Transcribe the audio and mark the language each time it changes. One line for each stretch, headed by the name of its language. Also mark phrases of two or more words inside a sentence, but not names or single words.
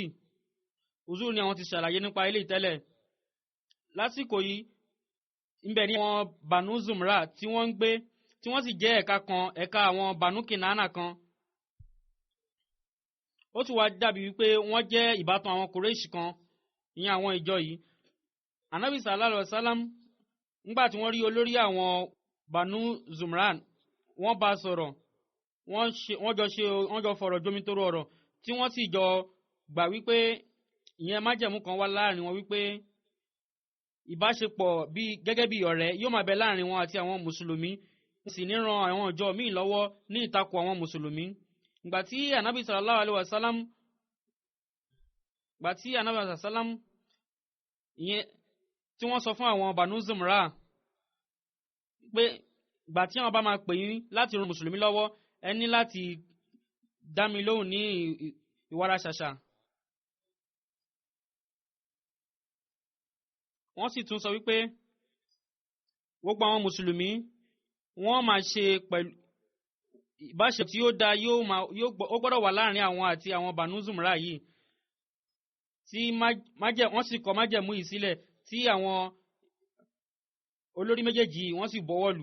Yoruba: lásìkò yìí uzur ni àwọn ti ṣàlàyé nípa ilé ìtẹ́lẹ̀. Lásìkò yìí ńbẹ̀ ni àwọn Banu Zumra tí wọ́n ń gbé tí wọ́n sì jẹ́ ẹ̀ka àwọn Banu Kinana kan. Ó tún wá dàbí wípé wọ́n jẹ́ ìbátan àwọn Quraysh kan, ìyẹn àwọn ìjọ yìí. Ànábì
Arabic: صلى الله عليه وسلم
Yoruba: nígbà tí wọ́n rí olórí àwọn Banu Zumran, wọ́n bá sọ̀rọ̀, wọ́n jọ fọ̀rọ̀ jomitoro ọ̀rọ̀ tí wọ́n sì jọ gbà wípé ìyẹn májẹ̀mú kan wà láàrin wọn wípé ìbáṣepọ̀ gẹ́gẹ́ bí ọ̀rẹ́ yóò máa bẹ láàrin wọn àti àwọn mùsùlùmí, sì ní ran àwọn ìjọ míì lọ́wọ́ ní ìtakò àwọn mùsùlùmí. Ìgbà tí Ànábì
Arabic: صلى الله عليه وسلم
Yoruba: ìyẹn tí wọ́n sọ fún àwọn Banu Zumra pé ìgbà tí àwọn bá máa pè yín láti ran mùsùlùmí lọ́wọ́, ẹ ní láti dá mi lóhùn ní ìwárà ṣàṣà. Wọ́n sì tún sọ wípé gbogbo àwọn mùsùlùmí wọ́n máa ṣe pẹ̀lú ìbáṣepọ̀ tí ó dá ó gbọ́dọ̀ wà láàrin àwọn àti àwọn Banu Zumra yìí, tí wọ́n sì kọ májẹ̀mú yìí sílẹ̀ tí àwọn olórí méjèèjì wọ́n sì bọ̀wọ̀ lù.